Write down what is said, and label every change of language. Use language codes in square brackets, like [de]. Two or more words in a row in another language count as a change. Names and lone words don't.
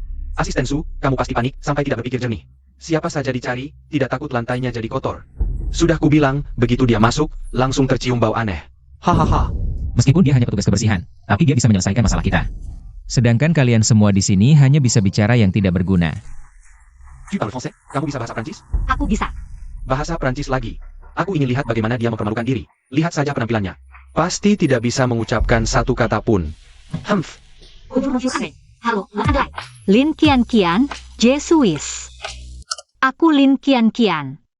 [id] Asisten Su, kamu pasti panik sampai tidak berpikir jernih. Siapa saja dicari, tidak takut lantainya jadi kotor. Sudah kubilang, begitu dia masuk, langsung tercium bau aneh. Hahaha. Meskipun dia hanya petugas kebersihan, tapi dia bisa menyelesaikan masalah kita. Sedangkan kalian semua di sini hanya bisa bicara yang tidak berguna. [fr] Tu parles français? [id] Kamu bisa bahasa Prancis? Aku bisa. Bahasa Prancis lagi. Aku ingin lihat bagaimana dia mempermalukan diri. Lihat saja penampilannya. Pasti tidak bisa mengucapkan satu kata pun. Humph. Halo, Andai. Lin Qianqian, J. Suis. Aku Lin Qianqian.